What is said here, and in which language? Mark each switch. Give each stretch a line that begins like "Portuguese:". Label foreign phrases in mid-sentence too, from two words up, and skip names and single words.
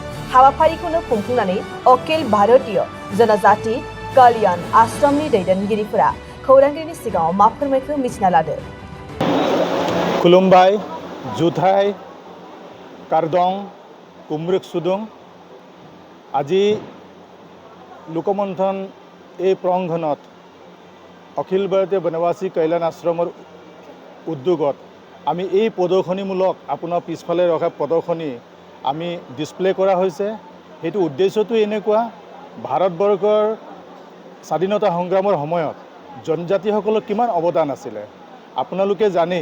Bodo: हाबाफारिखौनो खुंफुंनानै अखिल भारतीय जनजाति कल्याण आश्रमनि दैदेनगिरिफोरा खौरांगिरिनि सिगाङाव मा फोरमायखो मिथिना लादो। खुलुमबाय जुथाइ कारदं कुमरुक सुदुं
Assamese: আজি লোকমন্থন এই প্ৰাংগণত অখিল ভাৰতীয় বনবাসী কল্যাণ আশ্ৰমৰ উদ্যোগত আমি এই প্ৰদৰ্শনীমূলক আপোনাৰ পিছফালে ৰখা প্ৰদৰ্শনী আমি ডিসপ্লে কৰা হৈছে। সেইটো উদ্দেশ্যটো এনেকুৱা, ভাৰতবৰ্ষৰ স্বাধীনতা সংগ্ৰামৰ সময়ত জনজাতিসকলৰ কিমান অৱদান আছিলে আপোনালোকে জানেই।